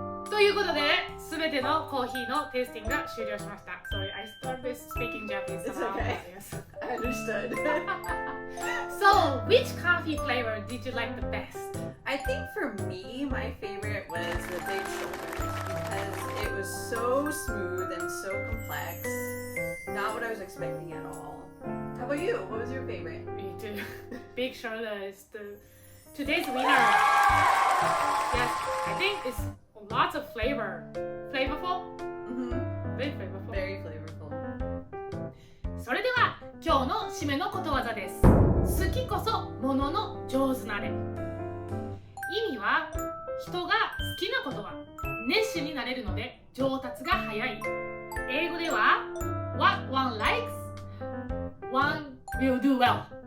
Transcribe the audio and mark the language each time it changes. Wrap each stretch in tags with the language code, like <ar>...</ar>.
<ja>ということで、すべてのコーヒーのテイスティングが終了しました。</ja> <en>Sorry, I started speaking Japanese. It's okay. Yes. I understood. So, which coffee flavor did you like the best? I think for me, my favorite was the Big Shoulders because it was so smooth and so complex. Not what I was expecting at all. How about you? What was your favorite? Me too. Big Shoulder is today's winner. Yes, I think it's lots of flavor. Flavorful? Very flavorful. Very flavorful.</en> <ja>それでは今日の締めのことわざです。好きこそものの上手なれ。意味は人が好きなことは熱心になれるので上達が早い。英語では</ja> <en>What one likes, one will do well.</en>